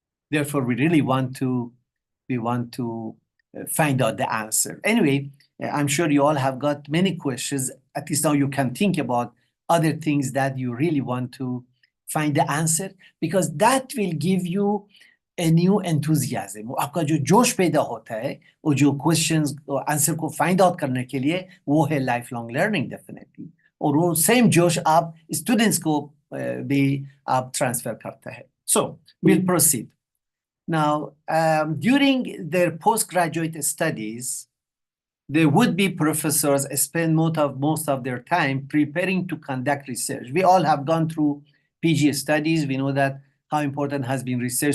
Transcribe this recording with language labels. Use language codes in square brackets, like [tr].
[en] Therefore, we really want to find out the answer. Anyway, I'm sure you all have got many questions. At least now you can think about other things that you really want to find the answer, because that will give you a new enthusiasm. [hi] वो आपका जो जोश पैदा होता है वो जो questions answer को find out करने के लिए वो है [en] lifelong learning definitely. [hi] और वो same जोश आप students को भी आप transfer करते हैं. [en] So we'll proceed. Now, during their postgraduate studies, there would be professors spend most of their time preparing to conduct research. We all have gone through PG studies. We know that how important has been research.